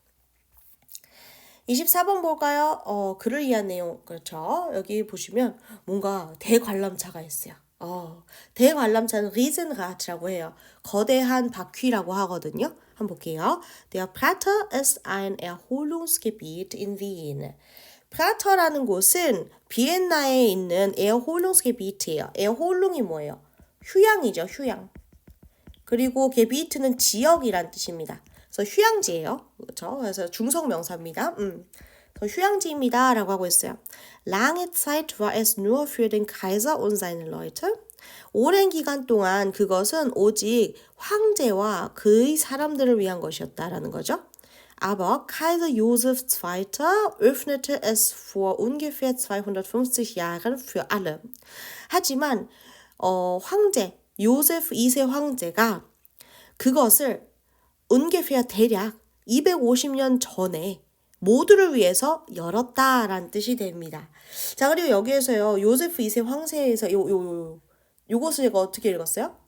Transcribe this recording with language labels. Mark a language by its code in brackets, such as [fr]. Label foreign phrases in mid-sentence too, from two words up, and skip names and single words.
[ko] 24번 볼까요? 글을 위한 내용. 그렇죠. 여기 보시면 뭔가 대관람차가 있어요. 대관람차는 Riesenrad라고 해요. 거대한 바퀴라고 하거든요. 한번 볼게요. [de] Der Prater ist ein Erholungsgebiet in Wien. [ko] 프라터라는 곳은 비엔나에 있는 Erholungsgebiet이에요. Erholung이 뭐예요? 휴양이죠. 휴양. 그리고 게비트는 지역이란 뜻입니다. 그래서 휴양지예요. 그렇죠? 그래서 중성명사입니다. 휴양지입니다. 라고 하고 있어요. [de] Lange Zeit war es nur für den Kaiser und seine Leute. [ko] 오랜 기간 동안 그것은 오직 황제와 그의 사람들을 위한 것이었다라는 거죠. [de] Aber Kaiser Joseph II. Öffnete es vor ungefähr 250 Jahren für alle. [ko] 하지만 황제 요세프 2세 황제가 그것을 ungefähr 대략 250년 전에 모두를 위해서 열었다라는 뜻이 됩니다. 자, 그리고 여기에서요. 요세프 2세 황제에서 요것을 제가 어떻게 읽었어요?